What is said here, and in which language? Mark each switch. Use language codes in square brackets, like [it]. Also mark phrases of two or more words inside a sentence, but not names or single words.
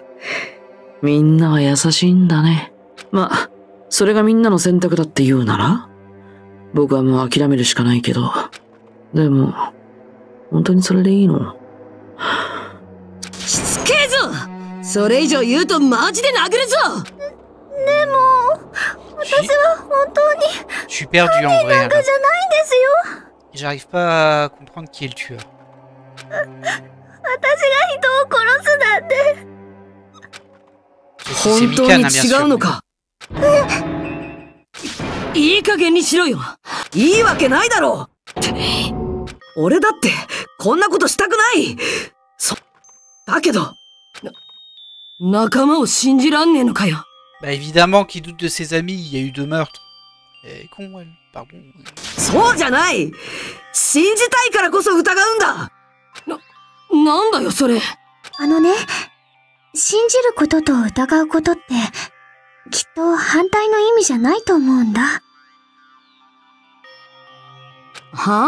[ja] みんなは優しいんだね。まあ、それがみんなの選択だって言うなら僕はもう諦めるしかないけど。でも、本当にそれでいいの？しつけえぞ！それ以上言うとマジで殴るぞ！でも、私は本当に、 [fr] Je suis perdu en [ja] 犯人 [fr] vrai. [ja] なんかじゃないんですよ。 [fr] J'arrive pas à comprendre qui est le tueur. [ja] 私が人を殺すなんて。本当に違うのか？いい加減にしろよ。いいわけないだろう。俺だってこんなことしたくない。だけど、仲間を信じらんねえのかよ。 [fr] Bah évidemment qu'il doute de ses amis, il y a eu 2 meurtres. Con elle, pardon. [ja] そうじゃない。信じたいからこそ疑うんだ。なんだよそれ。信じることと疑うことって、きっと反対の意味じゃないと思うんだ。は？